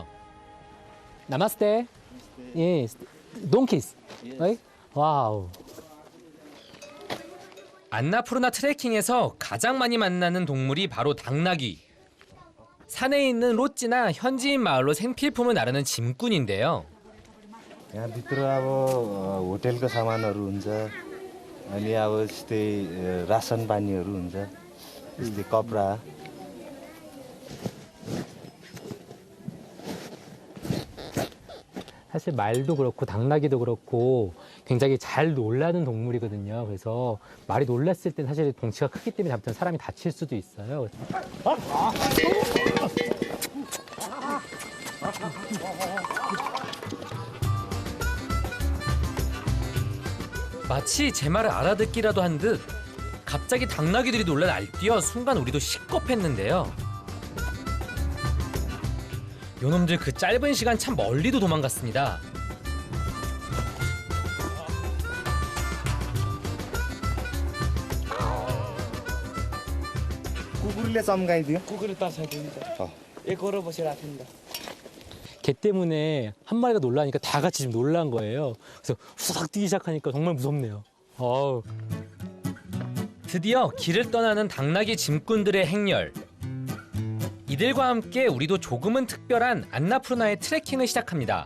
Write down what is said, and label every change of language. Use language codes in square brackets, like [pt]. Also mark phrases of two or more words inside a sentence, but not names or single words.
[ko] 나마스테. 예, 돈키스. right? 와우. 안나푸르나 트레킹에서 가장 많이 만나는 동물이 바로 당나귀. 산에 있는 로찌나 현지인 마을로 생필품을 나르는 짐꾼인데요. [ne] यहाँ भित्र अब होटेलको सामानहरू हुन्छ अनि अब यस्तै रासन पानीहरू हुन्छ यस्तै कपडा [ko] 사실 말도 그렇고 당나귀도 그렇고 굉장히 잘 놀라는 동물이거든요. 그래서 말이 놀랐을 때 사실 덩치가 크기 때문에 잡히면 사람이 다칠 수도 있어요. 마치 제 말을 알아듣기라도 한 듯 갑자기 당나귀들이 놀라 날뛰어 순간 우리도 식겁했는데요. 요놈들 그 짧은 시간 참 멀리도 도망갔습니다. [ne] कुकुरले चम्काइदियो कुकुरले तर्साइदिन्छ एकहोरो बसिरहेको थियो नि त [ko] 개 때문에 한 마리가 놀라니까 다 같이 지금 놀란 거예요. 그래서 후삭 뛰기 시작하니까 정말 무섭네요. 어우. 드디어 길을 떠나는 당나귀 짐꾼들의 행렬. 이들과 함께 우리도 조금은 특별한 안나푸르나의 트레킹을 시작합니다.